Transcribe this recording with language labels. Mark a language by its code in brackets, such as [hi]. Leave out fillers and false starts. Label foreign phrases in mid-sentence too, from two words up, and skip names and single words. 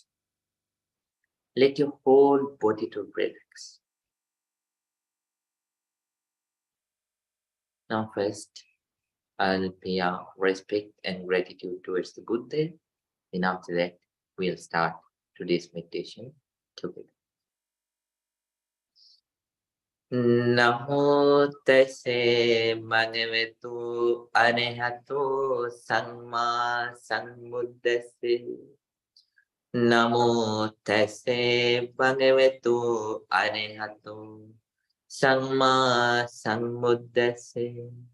[en] Let your whole body to relax. Now first, I'll pay our respect and gratitude towards the Buddha. Then after that, we'll start today's meditation together. [pi] Namo tase bhagavato arahato samma sambuddhassa. Namo tase bhagavato arahato samma sambuddhassa.